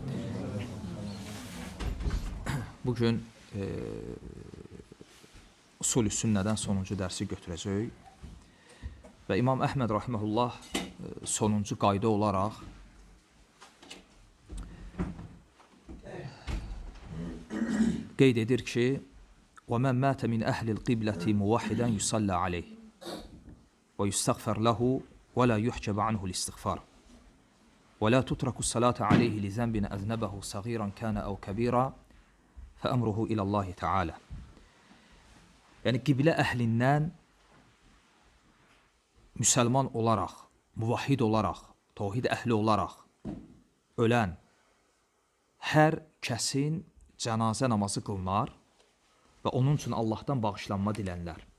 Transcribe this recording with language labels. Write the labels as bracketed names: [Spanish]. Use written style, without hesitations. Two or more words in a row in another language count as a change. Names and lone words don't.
[Azerbaijani] Bugün usul-i sünnədən sonuncu dərsi götürəcəyik və İmam Əhməd rahiməhullah sonuncu qayda olaraq qeyd edir ki, [Arabic] وَمَنْ مَاتَ مِنْ أَهْلِ الْقِبْلَةِ مُوَحِدًا يُصَلَّى عَلَيْهِ وَيُسْتَغْفَرْ لَهُ وَلَا يُحْجَبَ عَنْهُ الْاِسْتِغْفَارِ وَلَا تُتْرَكُ الصَّلَاةَ عَلَيْهِ لِذَنْبٍ أَذْنَبَهُ صَغِيرًا كَانَ أَوْ كَبِيرًا فَأَمْرُهُ إِلَى اللّٰهِ تَعَالَى. [Azerbaijani] Yəni, qiblə əhlindən müsəlman olaraq, muvahhid olaraq, tevhid əhli olaraq ölən hər kəsin cənazə namazı qılınar və onun üçün Allahdan bağışlanma dilənlər.